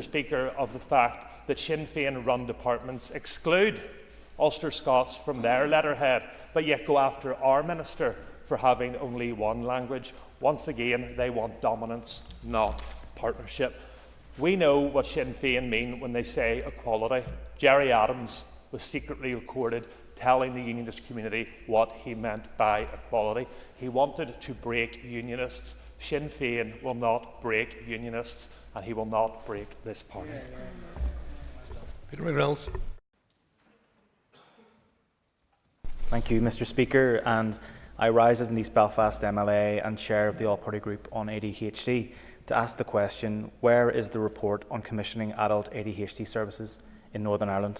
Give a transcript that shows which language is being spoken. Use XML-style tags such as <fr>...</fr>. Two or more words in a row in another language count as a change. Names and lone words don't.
<en>Speaker, of the fact that Sinn Féin-run departments exclude Ulster Scots from their letterhead, but yet go after our minister for having only one language. Once again, they want dominance, not partnership. We know what Sinn Féin mean when they say equality. Gerry Adams was secretly recorded telling the unionist community what he meant by equality. He wanted to break unionists. Sinn Féin will not break unionists, and he will not break this party. Peter McReynolds. Thank you, Mr. Speaker, and I rise as an East Belfast MLA and chair of the All-Party Group on ADHD to ask the question, where is the report on commissioning adult ADHD services in Northern Ireland?</en>